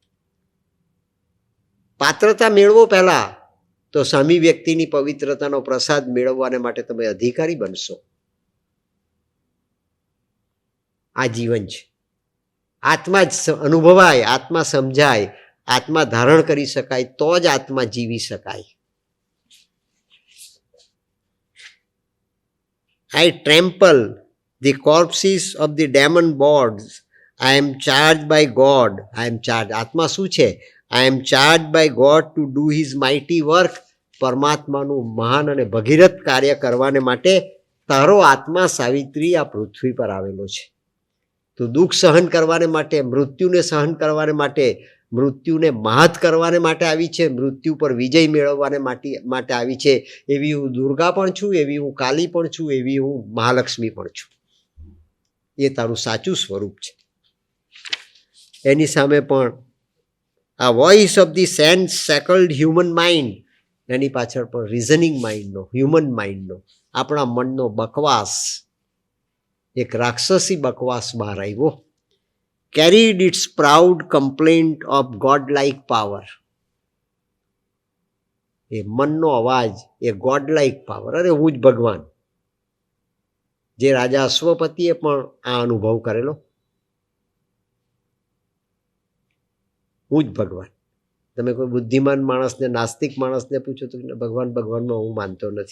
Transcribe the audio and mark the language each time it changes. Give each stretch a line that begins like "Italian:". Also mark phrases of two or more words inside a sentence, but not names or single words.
Gujarati: પાત્રતા મેળવો પહેલા, તો સામી વ્યક્તિની પવિત્રતાનો પ્રસાદ મેળવવાને માટે તમે અધિકારી બનશો. આ જીવન છે. આત્મા જ અનુભવાય, આત્મા સમજાય, આત્મા ધારણ કરી શકાય તો જ આત્મા જીવી શકાય.
English: I trample the corpses of the demon boards. I am charged by God. I am charged.
Gujarati: આત્મા શું છે?
English: I am charged by God to do his mighty work.
Gujarati: પરમાત્માનું મહાન અને ભગીરથ કાર્ય કરવાને માટે તારો આત્મા સાવિત્રી આ પૃથ્વી પર આવેલો છે. તું દુઃખ સહન કરવાને માટે, મૃત્યુને સહન કરવાને માટે, મૃત્યુને માત કરવાને માટે આવી છે, મૃત્યુ પર વિજય મેળવવાને માટે આવી છે. એવી હું દુર્ગા પણ છું, એવી હું કાલી પણ છું, એવી હું મહાલક્ષ્મી પણ છું. એ તારું સાચું સ્વરૂપ છે. એની સામે પણ આ
English: voice of the sense shackled human mind,
Gujarati: એની પાછળ પણ
English: reasoning mind નો, human mind નો,
Gujarati: આપણા મનનો બકવાસ, એક રાક્ષસી બકવાસ બહાર આવ્યો.
English: carried its proud complaint of godlike power.
Gujarati: એ મનનો અવાજ, એ
English: godlike power,
Gujarati: અરે હું જ ભગવાન. જે રાજા અશ્વપતિએ પણ આ અનુભવ કરેલો, હું જ ભગવાન. તમે કોઈ બુદ્ધિમાન માણસને, નાસ્તિક માણસને પૂછો તો ભગવાન ભગવાનમાં હું માનતો નથી.